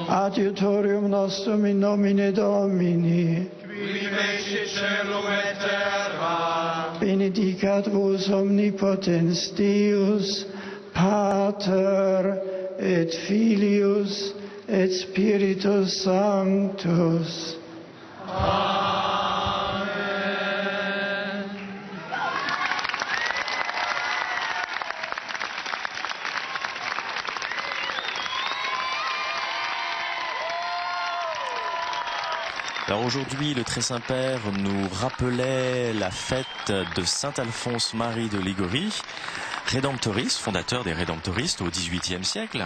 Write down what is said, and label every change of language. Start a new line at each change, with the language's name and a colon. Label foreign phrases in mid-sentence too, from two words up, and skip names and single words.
Latin: adiutorium nostrum in nomine Domini, qui fecit caelum et terra, benedicat vos omnipotens Deus, Pater et Filius et Spiritus Sanctus.
French: Alors aujourd'hui, le Très Saint-Père nous rappelait la fête de Saint Alphonse Marie de Liguori, rédemptoriste, fondateur des rédemptoristes au XVIIIe siècle.